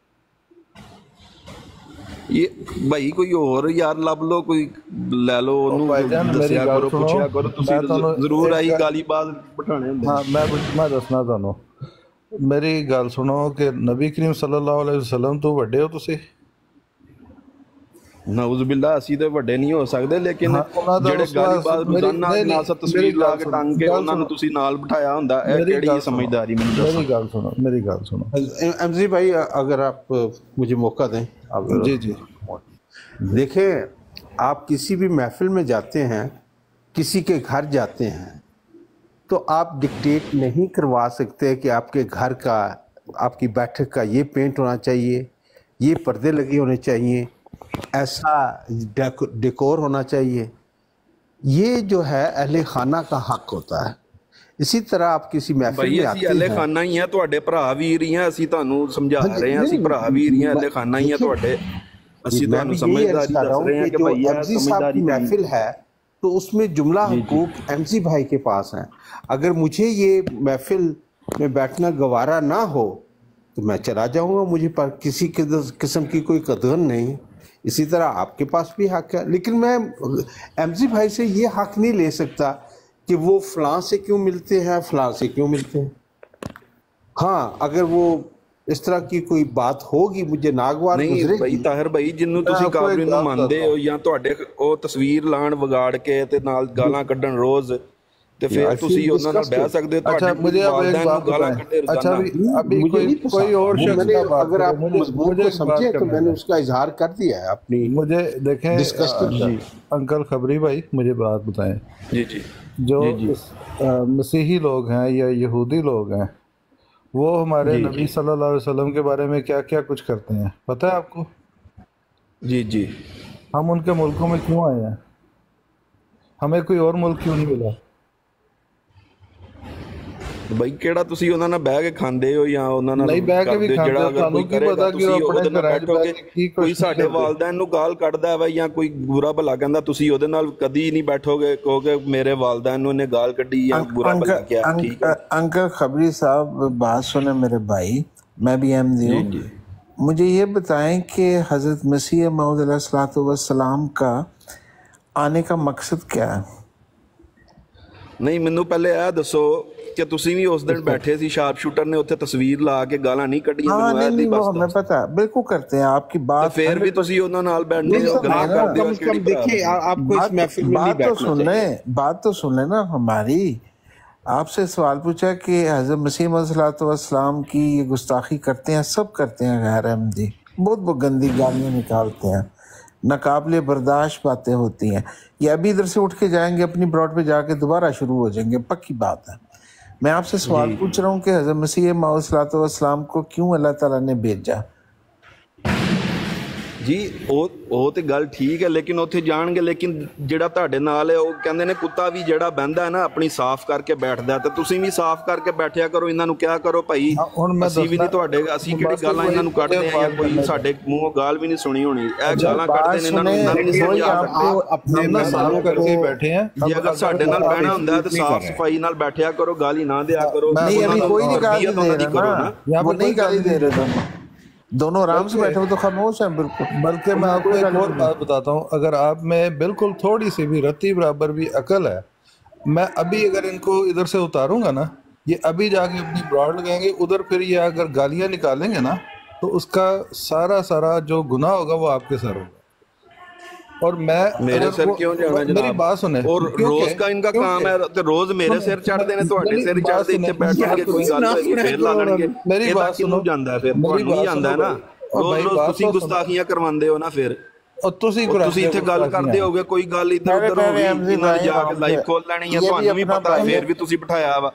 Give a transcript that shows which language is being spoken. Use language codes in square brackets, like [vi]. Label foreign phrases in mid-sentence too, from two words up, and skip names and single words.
[pa] یہ بھائی کوئی اور یار لب لو، کوئی لے لو، دسیا کرو، پوچھیا کرو. تسی ضرور آئی گالی باز بٹھانے ہوندے. ہاں میں دسنا تانوں، میری گل سنو کہ نبی کریم [ar] صلی اللہ علیہ وسلم [pa] تو وڈے ہو تسی. [ar] نعوذ باللہ، [pa] اسی تے وڈے نہیں ہو سکتے، لیکن جڑے گالی باز روزانہ جناسا تصویر لا کے ٹنگ کے انہاں نوں تسی نال بٹھایا ہوندا، اے کیڑی سمجھداری میری گل سنو. [ur] امزی بھائی اگر آپ مجھے موقع دیں. جی جی. دیکھیں، آپ کسی بھی محفل میں جاتے ہیں، کسی کے گھر جاتے ہیں، تو آپ ڈکٹیٹ نہیں کروا سکتے کہ آپ کے گھر کا، آپ کی بیٹھک کا یہ پینٹ ہونا چاہیے، یہ پردے لگے ہونے چاہیے، ایسا ڈیکور ہونا چاہیے. یہ جو ہے اہل خانہ کا حق ہوتا ہے. اسی طرح آپ کسی محفل میں آتے ہیں، [pa] اہل خانہ ہی ہیں، تواڈے بھرا ویر ہی ہیں، اسی تانوں سمجھا رہے ہیں، اسی بھرا ویر ہی ہیں، اہل خانہ ہی ہیں تواڈے. اسی تانوں سمجھداری دس رہے ہیں کہ بھائی [ur] ایم سی صاحب کی محفل ہے تو اس میں جملہ حقوق ایم سی بھائی کے پاس ہیں. اگر مجھے یہ محفل میں بیٹھنا گوارا نہ ہو تو میں چلا جاؤں گا، مجھے پر کسی قسم کی کوئی قدر نہیں. اسی طرح آپ کے پاس بھی حق ہے، لیکن میں ایم سی بھائی سے یہ حق نہیں لے سکتا کہ وہ فلاں سے کیوں ملتے ہیں، فلاں سے کیوں ملتے ہیں. ہاں اگر وہ اس طرح کی کوئی بات ہوگی مجھے ناگوار گزرے نہیں بھائی طاہر بھائی، [pa] جنوں تسی کافر نوں مانتے ہو یا تواڈے او تصویر لان وگاڑ کے تے نال گالاں کڈن روز، تے پھر تسی انہاں نال بیٹھ سکدے ہو. [ur] اچھا مجھے اب ایک بات بتائیں. اچھا ابھی کوئی اور شخص کا بات، اگر آپ مضمون کو سمجھے تو میں نے اس کا اظہار کر دیا ہے اپنی. مجھے دیکھیں انکل خبری بھائی، مجھے بات بتائیں. جی جی. جو مسیحی لوگ ہیں یا یہودی لوگ ہیں، وہ ہمارے نبی [ar] صلی اللہ علیہ وسلم [ur] کے بارے میں کیا کیا کچھ کرتے ہیں، پتہ ہے آپ کو؟ جی جی. ہم ان کے ملکوں میں کیوں آئے ہیں؟ ہمیں کوئی اور ملک کیوں نہیں ملا؟ [pa] ਬਈ ਕਿਹੜਾ ਤੁਸੀਂ ਉਹਨਾਂ ਨਾਲ ਬਹਿ ਕੇ ਖਾਂਦੇ ਹੋ ਜਾਂ ਉਹਨਾਂ ਨਾਲ ਨਹੀਂ ਬਹਿ ਕੇ ਵੀ ਖਾਂਦੇ ਹੋ, ਤੁਹਾਨੂੰ ਕੀ ਪਤਾ ਕਿ ਉਹ ਆਪਣੇ ਘਰਾਂ 'ਚ ਬਹਿ ਕੇ ਕੀ ਕੋਈ ਸਾਡੇ ਵਾਲਦੈਨ ਨੂੰ ਗਾਲ ਕੱਢਦਾ ਵਾ ਜਾਂ ਕੋਈ ਬੁਰਾ ਭਲਾ ਕਹਿੰਦਾ, ਤੁਸੀਂ ਉਹਦੇ ਨਾਲ ਕਦੀ ਨਹੀਂ ਬੈਠੋਗੇ ਕਹੋਗੇ ਮੇਰੇ ਵਾਲਦੈਨ ਨੂੰ ਇਹਨੇ ਗਾਲ ਕੱਢੀ ਜਾਂ ਬੁਰਾ ਭਲਾ ਕਿਹਾ। ਠੀਕ है [ur] انکل خبری صاحب، بات سنے میرے بھائی، میں بھی احمدی ہوں، مجھے یہ بتائیں کہ حضرت مسیح موعود علیہ السلام کا آنے کا مقصد کیا ہے? [pa] ਨਹੀਂ ਮੈਨੂੰ ਪਹਿਲੇ ਇਹ ਦੱਸੋ ਕਿ ਤੁਸੀਂ ਵੀ ਉਸ ਦਿਨ ਬੈਠੇ ਸੀ, ਸ਼ਾਰਪ ਸ਼ੂਟਰ ਨੇ ਉੱਥੇ ਤਸਵੀਰ ਲਾ ਕੇ ਗਾਲਾਂ ਨਹੀਂ ਕੱਢੀਆਂ? [ur] ہاں نہیں وہ ہمیں پتا ہے، بالکل کرتے ہیں آپ کی بات, [pa] ਫਿਰ ਵੀ ਤੁਸੀਂ ਉਹਨਾਂ ਨਾਲ ਬੈਠਦੇ ਹੋ, ਗੱਲਾਂ ਕਰਦੇ ਹੋ। [ur] دیکھیے آپ کو اس محفل میں نہیں بیٹھنا چاہیے. بات تو سن لے نا ہماری. آپ سے سوال پوچھا کہ حضرت مسیح موعود کی یہ گستاخی کرتے ہیں، سب کرتے ہیں غیر احمدی، بہت گندی گالیاں نکالتے ہیں، ناقابل برداشت باتیں ہوتی ہیں. یہ ابھی ادھر سے اٹھ کے جائیں گے اپنی براڈ پہ جا کے دوبارہ شروع ہو جائیں گے، پکی بات ہے. میں آپ سے سوال پوچھ رہا ہوں کہ حضرت مسیح موعود کو کیوں اللہ تعالیٰ نے بھیجا? [pa] ਜੀ ਉਹ ਤੇ ਗੱਲ ਠੀਕ ਹੈ, ਲੇਕਿਨ ਉੱਥੇ ਜਾਣਗੇ, ਲੇਕਿਨ ਜਿਹੜਾ ਤੁਹਾਡੇ ਨਾਲ ਹੈ ਉਹ ਕਹਿੰਦੇ ਨੇ ਕੁੱਤਾ ਵੀ ਜਿਹੜਾ ਬਹਿੰਦਾ ਹੈ ਨਾ ਆਪਣੀ ਸਾਫ਼ ਕਰਕੇ ਬੈਠਦਾ, ਤੇ ਤੁਸੀਂ ਵੀ ਸਾਫ਼ ਕਰਕੇ ਬੈਠਿਆ ਕਰੋ, ਇਹਨਾਂ ਨੂੰ ਕਿਹਾ ਕਰੋ ਭਾਈ ਅਸੀਂ ਵੀ ਨਹੀਂ ਤੁਹਾਡੇ, ਅਸੀਂ ਕਿਹੜੀ ਗਾਲਾਂ ਇਹਨਾਂ ਨੂੰ ਕੱਢਦੇ ਆ, ਕੋਈ ਸਾਡੇ ਮੂੰਹੋਂ ਗਾਲ ਵੀ ਨਹੀਂ ਸੁਣੀ ਹੋਣੀ, ਇਹ ਗਾਲਾਂ ਕੱਢਦੇ ਨੇ, ਇਹਨਾਂ ਨੂੰ ਇੰਨਾ ਵੀ ਨਹੀਂ ਸਮਝਾ ਆਪਣੇ ਸਾਲੋਂ ਕਰਕੇ ਬੈਠੇ ਆ। ਜੇ ਅਗਰ ਸਾਡੇ ਨਾਲ ਬਹਿਣਾ ਹੁੰਦਾ ਤਾਂ ਸਾਫ਼ ਸਫਾਈ ਨਾਲ ਬੈਠਿਆ ਕਰੋ, ਗਾਲੀ ਨਾ ਦਿਆ ਕਰੋ। [ur] نہیں ابھی کوئی نہیں گالی دے رہا نا، وہ نہیں گالی دے رہے دونوں آرام سے بیٹھے ہو تو خاموش ہیں بالکل. بلکہ میں آپ کو ایک اور بات بتاتا ہوں، اگر آپ میں بالکل تھوڑی سی بھی رتی برابر بھی عقل ہے، میں ابھی اگر ان کو ادھر سے اتاروں گا نا، یہ ابھی جا کے اپنی براڈ لگائیں گے ادھر، پھر یہ اگر گالیاں نکالیں گے نا تو اس کا سارا جو گناہ ہوگا وہ آپ کے سر ہوگا. اور میں میرے سر کیوں جانا جناب? میری بات سنے, اور روز کا ان کا کام ہے تو روز میرے سر چڑھتے نے, [pa] ਤੁਹਾਡੇ ਸਿਰ ਚੜਦੇ ਇੱਥੇ ਬੈਠ ਕੇ ਕੋਈ ਗੱਲ ਹੋਈ ਫੇਰ ਲਾ ਲੈਣਗੇ। ਮੇਰੀ ਬਾਤ ਸੁਣੋ, ਜਾਂਦਾ ਫਿਰ ਤੁਹਾਨੂੰ ਜਾਂਦਾ ਹੈ ਨਾ, ਰੋਜ਼ ਤੁਸੀਂ ਗੁਸਤਾਖੀਆਂ ਕਰਵਾਉਂਦੇ ਹੋ ਨਾ, ਫਿਰ ਤੁਸੀਂ ਇੱਥੇ ਗੱਲ ਕਰਦੇ ਹੋਗੇ, ਕੋਈ ਗੱਲ ਇੱਧਰ ਉੱਧਰ ਹੋ ਗਈ, ਇਹਨਾਂ ਨੇ ਜਾ ਕੇ ਲਾਈਵ ਖੋਲ ਲੈਣੀ ਹੈ, ਤੁਹਾਨੂੰ ਵੀ ਪਤਾ ਹੈ, ਫਿਰ ਵੀ ਤੁਸੀਂ ਬਿਠਾਇਆ ਵਾ।